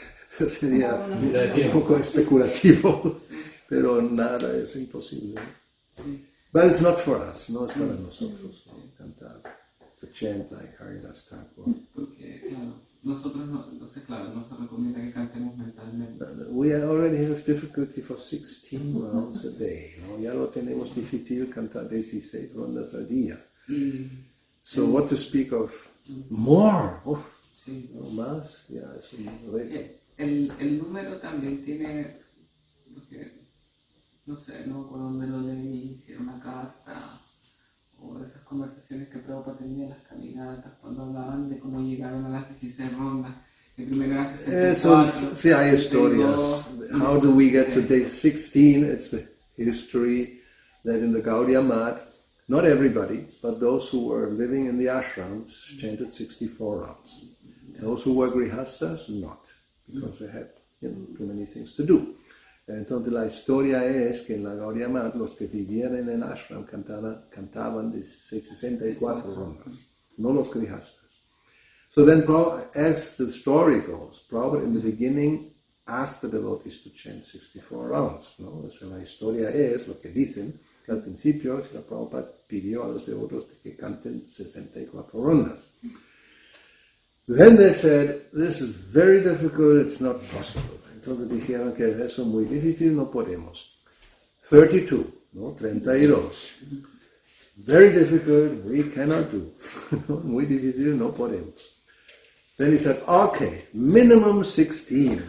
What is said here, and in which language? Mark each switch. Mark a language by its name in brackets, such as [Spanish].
[Spanish] Eso sería un poco especulativo, pero nada es imposible. Sí. [English] But it's not for us, [Spanish] no es para nosotros, ¿no? Cantar, [English] to chant like Haridas Thakur. [Spanish] Porque, claro, nosotros no se recomienda que cantemos mentalmente. [English] We already have difficulty for 16 rounds a day, ¿no? [Spanish] Ya lo tenemos difícil cantar 16 rondas al día. [English] So what to speak of more? [Spanish] Sí. No más, ya es un reto. El número también tiene, porque, no sé, no por dónde lo leí, si era una carta o esas conversaciones que Prabhupada tenía en las caminatas cuando hablaban de cómo llegaron a las 16 rondas. Que primero eran 64, sí, hay historias. [English] How do we get to day 16? It's the history that in the Gaudiya Math, not everybody, but those who were living in the ashrams chanted 64 rounds. Those who were grihastas, not, because they had too many things to do. [Spanish] Entonces la historia es que en la Gaudiya Math los que vivían en el ashram cantaban 64 rondas, no los grihastas. [English] So then, as the story goes, Prabhupada in the beginning asked the devotees to chant 64 rounds. [Spanish] ¿No? O sea, la historia es lo que dicen, que al principio Prabhupada pidió a los devotos que canten 64 rondas. [English] Then they said, this is very difficult, it's not possible. [Spanish] Entonces dijeron que eso es muy difícil, no podemos. 32, ¿no? 32. [English] Very difficult, we cannot do. [Spanish] Muy difícil, no podemos. [English] Then he said, okay, minimum 16.